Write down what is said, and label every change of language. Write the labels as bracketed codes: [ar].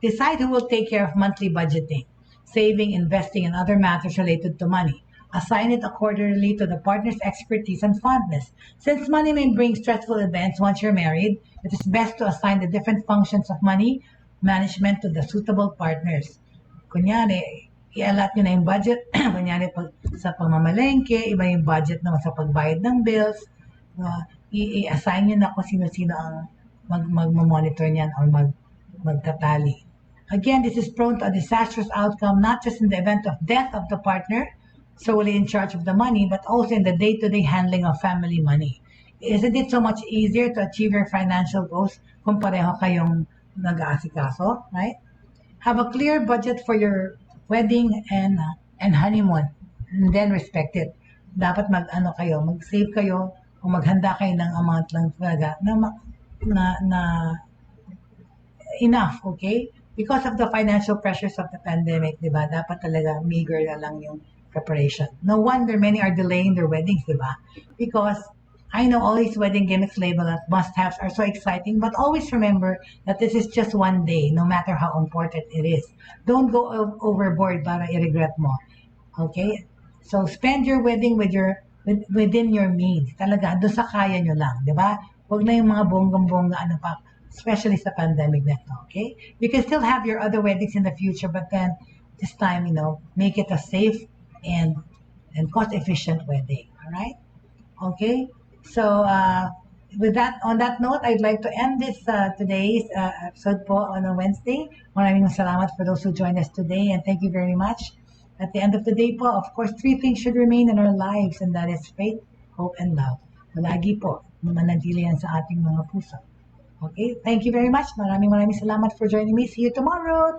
[en] Decide who will take care of monthly budgeting, saving, investing, and other matters related to money. Assign it accordingly to the partner's expertise and fondness. Since money may bring stressful events once you're married, it is best to assign the different functions of money management to the suitable partners. [tl] Kunyari, i-allot nyo na yung budget. Kunyari, sa pamamalengke, iba yung budget naman sa pagbayad ng bills. I-assign nyo na kung sino-sino ang mag-monitor niyan or magtatali. [en] Again, this is prone to a disastrous outcome, not just in the event of death of the partner, solely in charge of the money, but also in the day-to-day handling of family money. Isn't it so much easier to achieve your financial goals [tl] kung pareho kayong nag-aasikaso, [en] right? Have a clear budget for your wedding and honeymoon, and then respect it. [tl] Dapat mag-save kayo, o maghanda kayo ng amount lang talaga na enough, okay? [en] Because of the financial pressures of the pandemic, di ba? [tl] Dapat talaga meager na lang yung preparation. [en] No wonder many are delaying their weddings, di ba? Because I know all these wedding gimmicks labeled as must-haves are so exciting, but always remember that this is just one day, no matter how important it is. Don't go overboard [tl] para i-regret mo. [en] Okay? So spend your wedding within your means. [tl] Talaga, doon sa kaya nyo lang, di ba? Huwag na yung mga bonggang-bongga, especially sa pandemic na ito, okay? [en] You can still have your other weddings in the future, but then this time, make it a safe and cost-efficient wedding, all right? Okay? So, on that note, I'd like to end this today's episode po on a Wednesday. [tl] Maraming salamat [en] for those who joined us today, and thank you very much. At the end of the day po, of course, 3 things should remain in our lives, and that is faith, hope, and love. [tl] Malagi po, manatili yan sa ating mga puso. [en] Okay, thank you very much. [tl] Maraming salamat [en] for joining me. See you tomorrow.